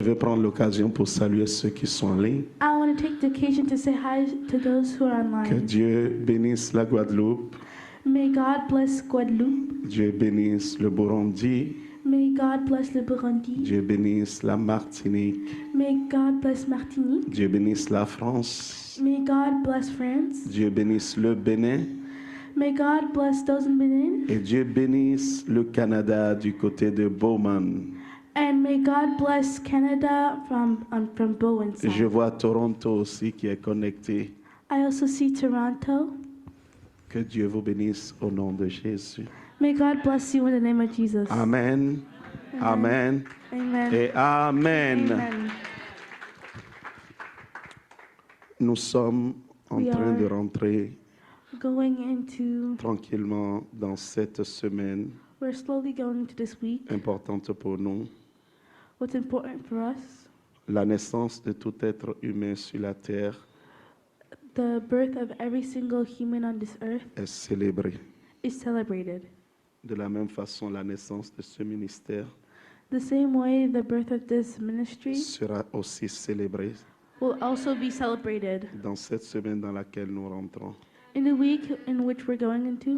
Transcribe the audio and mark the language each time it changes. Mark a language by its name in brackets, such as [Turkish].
[French] veux prendre l'occasion pour saluer ceux qui sont en ligne. [English] I want to take the occasion to say hi to those who are [French] Que [English] online. [French] Dieu bénisse la Guadeloupe. [English] May God bless Guadeloupe. [French] Dieu bénisse le Burundi. [English] May God bless le Burundi. [French] Dieu bénisse la Martinique. [English] May God bless Martinique. [French] Dieu bénisse la France. [English] May God bless France. [French] Dieu bénisse le Bénin. [English] May God bless those in Benin. [French] Et Dieu bénisse le Canada du côté de Bowman. [English] And may God bless Canada from Bowen [French] Je [English] side. [French] vois Toronto aussi qui est connecté. [English] I also see Toronto. [French] Que Dieu vous bénisse au nom de Jésus. [English] May God bless you in the name of Jesus. Amen. Amen. Amen. [French] Et Amen. Amen. Nous sommes en [English] We [French] train [English] are- [French] de rentrer [English] Going into, [French] tranquillement dans cette semaine [English] we're slowly going into this week. [French] importante pour nous. [English] What's important for us, [French] La naissance de tout être humain sur la terre [English] the birth of every single human on this earth [French] est célébrée. [English] is celebrated. [French] De la même façon, la naissance de ce ministère [English] The same way the birth of this ministry [French] sera aussi célébrée [English] will also be celebrated [French] dans cette semaine dans laquelle nous rentrons. [English] in the week in which we're going into.